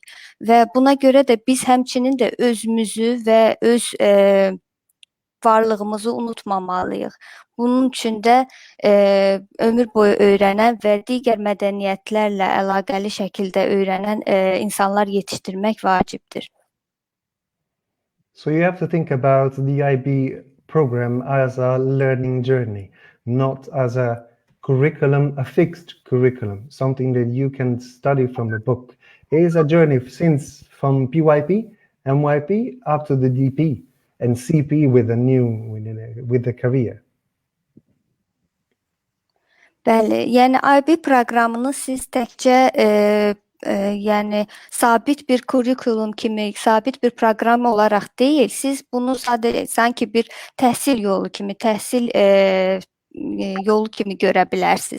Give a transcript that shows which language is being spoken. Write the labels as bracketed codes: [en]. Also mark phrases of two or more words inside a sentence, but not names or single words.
[az] Və buna görə də biz həmçinin də özümüzü və öz varlığımızı unutmamalıyıq. Bunun üçün də ömür boyu öyrənən və digər mədəniyyətlərlə əlaqəli şəkildə öyrənən insanlar yetişdirmək vacibdir. [en] So you have to think about the IB program as a learning journey, not as a curriculum, a fixed curriculum, something that you can study from a book. It is a journey since from PYP, MYP up to the DP and CP with the career. [az] Bəli, yəni IB proqramını siz təkcə yəni sabit bir kurikulum kimi, sabit bir proqram olaraq deyil, siz bunu sadəcə sanki bir təhsil yolu kimi, təhsil yolu kimi görə bilərsiniz.